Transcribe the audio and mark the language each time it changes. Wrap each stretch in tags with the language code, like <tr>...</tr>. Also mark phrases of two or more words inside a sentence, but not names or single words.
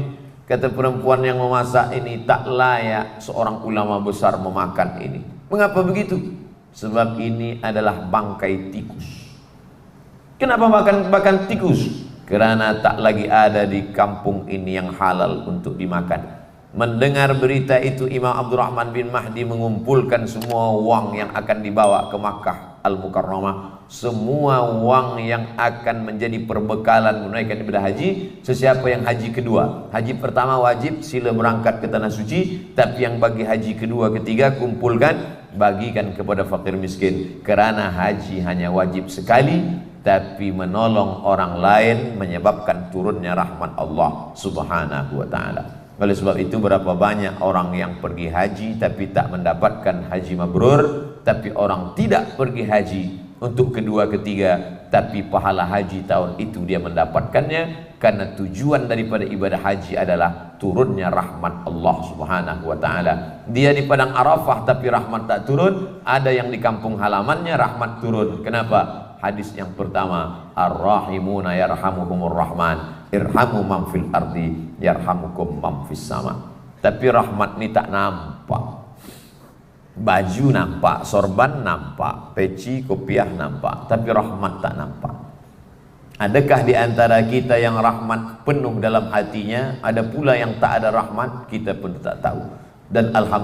<ms>Kata perempuan yang memasak ini, tak layak seorang ulama besar memakan ini. Mengapa begitu? Sebab ini adalah bangkai tikus. Kenapa makan tikus? Kerana tak lagi ada di kampung ini yang halal untuk dimakan. Mendengar berita itu, Imam Abdurrahman bin Mahdi mengumpulkan semua wang yang akan dibawa ke Makkah Al-Mukarramah, semua wang yang akan menjadi perbekalan menunaikan ibadah haji. Sesiapa yang haji kedua, haji pertama wajib sila berangkat ke tanah suci, tapi yang bagi haji kedua, ketiga, kumpulkan, bagikan kepada fakir miskin. Kerana haji hanya wajib sekali, tapi menolong orang lain menyebabkan turunnya rahmat Allah</ms> <ar>سبحانه وتعالى.</ar> <ms>Oleh sebab itu berapa banyak orang yang pergi haji tapi tak mendapatkan haji mabrur, tapi orang tidak pergi haji untuk kedua ketiga, tapi pahala haji tahun itu dia mendapatkannya, karena tujuan daripada ibadah haji adalah turunnya rahmat Allah</ms> <ar>سبحانه وتعالى.</ar> <ms>Dia di padang Arafah tapi rahmat tak turun, ada yang di kampung halamannya rahmat turun. Kenapa? Hadis yang pertama,</ms> <ar>الراحمون يرحمهم الرحمن، ارحموا من في الأرض يرحمكم من في السماء.</ar> <ms>Tapi rahmat ni tak nampak. Baju nampak, sorban nampak, peci, kopiah nampak, tapi rahmat tak nampak. Adakah di antara kita yang rahmat penuh dalam hatinya? Ada pula yang tak ada rahmat, kita pun tak tahu.</ms>